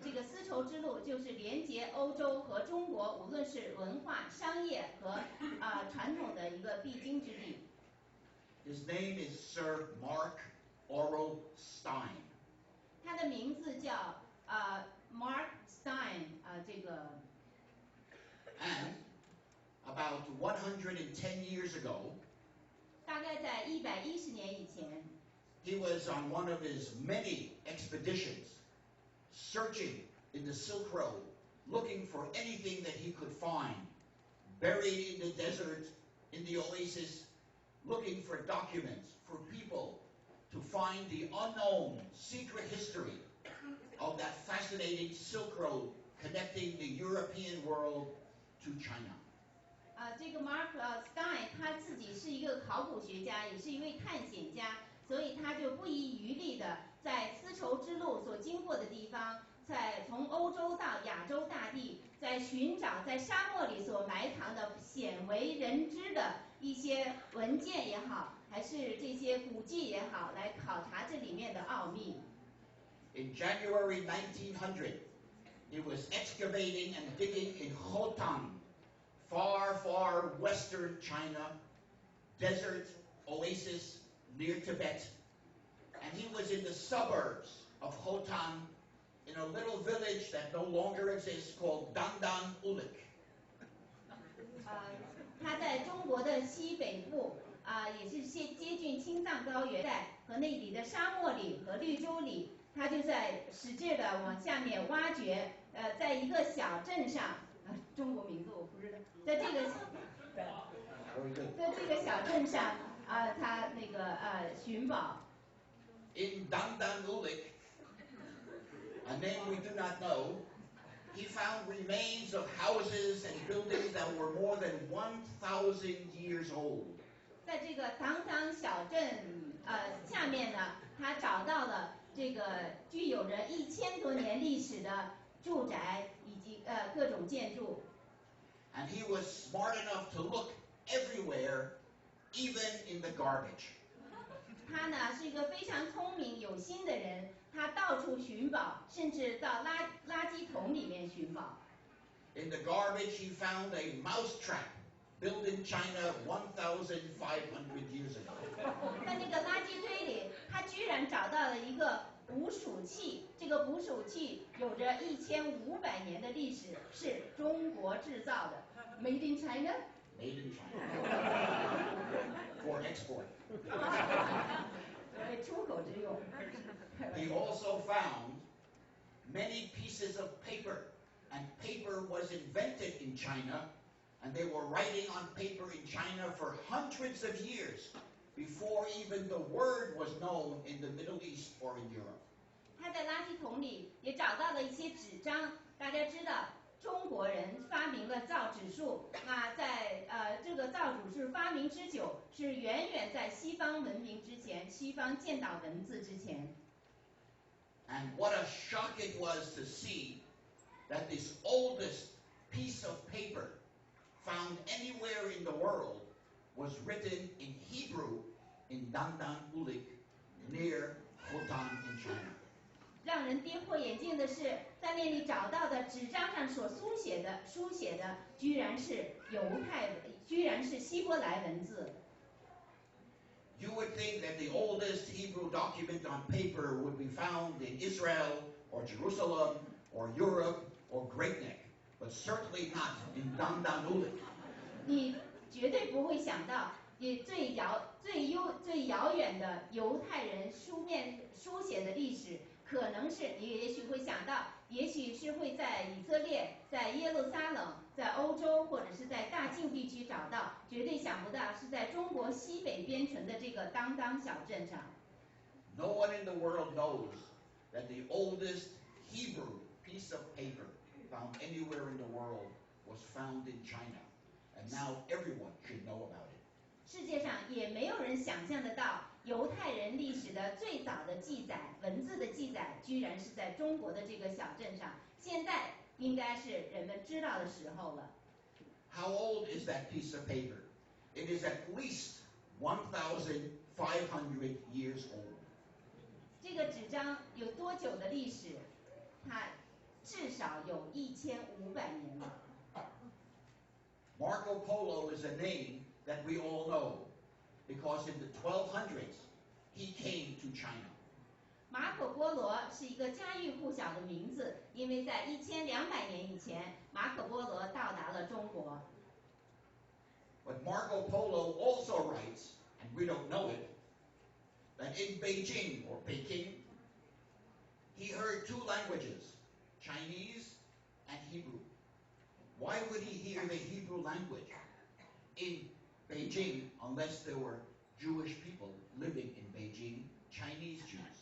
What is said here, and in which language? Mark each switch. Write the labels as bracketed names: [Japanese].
[Chinese] 这个丝绸之路就是连接欧洲和中国，无论是文化、商业和传统的一个必经之地。 [English] His name is Sir Mark Aurel Stein. [Chinese] 他的名字叫Mark Stein [English] And about 110 years ago, [Chinese] 大概在110年以前。 [English] He was on one of his many expeditions, searching in the Silk Road, looking for anything that he could find, buried in the desert, in the oasis, looking for documents, for people to find the unknown secret history of that fascinating Silk Road connecting the European world to China. [Chinese] 这个 Mark Stein 他自己是一个考古学家，也是一位探险家。所以他就不遗余力的在丝绸之路所经过的地方，从欧洲到亚洲大地，在寻找在沙漠里所埋藏的鲜为人知的一些文件也好，还是这些古迹也好，来考察这里面的奥秘。 [English] In January 1900, he was excavating and digging in Khotan, far, far western China, desert oasis near Tibet, and he was in the suburbs of Khotan in a little village that no longer exists called Dandan Ulik. [Chinese] 他在中国的西北部也是接近青藏高原带和那里的沙漠里和绿洲里，他就在使劲的往下面挖掘，在一个小镇上，中国名字我不知道，在这个 [English] Very good. [Chinese] 在这个小镇上他那个寻宝。 [English] In Dandanulik, a name we do not know, he found remains of houses and buildings that were more than 1,000 years old. [Chinese] 在这个当当小镇下面呢，他找到了这个具有着1000多年历史的住宅以及各种建筑。 [English] And he was smart enough to look everywhere, even in the garbage. [Chinese] 他呢是一个非常聪明有心的人，他到处寻宝，甚至到垃圾桶里面寻宝。 [English] In the garbage, he found a mousetrap built in China 1,500 years ago. [Chinese] 在那个垃圾堆里，他居然找到了一个捕鼠器，这个捕鼠器有着1500年的历史，是中国制造的 ， [English] Made in China。 Made in China. For export. [Chinese] 为出口之用。 [English] He also found many pieces of paper, and paper was invented in China, and they were writing on paper in China for hundreds of years before even the word was known in the Middle East or in Europe. [Chinese] 他在垃圾桶里也找到了一些纸张，大家知道。中国人发明了造纸术，那在这个造纸术发明之久，是远远在西方文明之前，西方见到文字之前。 [English] And what a shock it was to see that this oldest piece of paper found anywhere in the world was written in Hebrew in Dandanulik near Khotan in China. [Chinese] 让人跌破眼镜的是，在那里找到的纸张上所书写的，居然是居然是希伯来文字。 [English] You would think that the oldest Hebrew document on paper would be found in Israel or Jerusalem or Europe or Great Neck, but certainly not in Dandanulik. [Chinese] 你绝对不会想到，也最遥远的犹太人书写的历史。可能是你也许会想到，也许是会在以色列、在耶路撒冷、在欧洲或者是在大境地区找到，绝对想不到是在中国西北边陲的这个当当小镇上。 [English] No one in the world knows that the oldest Hebrew piece of paper found anywhere in the world was found in China, and now everyone should know about it. [Chinese] 世界上也没有人想象得到，犹太人历史的最早的记载，文字的记载，居然是在中国的这个小镇上。现在应该是人们知道的时候了。 [English] How old is that piece of paper? It is at least 1,500 years old. [Chinese] 这个纸张有多久的历史？它至少有1500年了。 [English] Marco Polo is a name that we all know, because in the 1200s he came to China. [Chinese] 马可波罗是一个家喻户晓的名字，因为在1200年以前，马可波罗到达了中国。 [English] But Marco Polo also writes, and we don't know it, that in Beijing or Peking, he heard two languages, Chinese and Hebrew. Why would he hear the Hebrew language in Beijing unless there were Jewish people living in Beijing, Chinese Jews?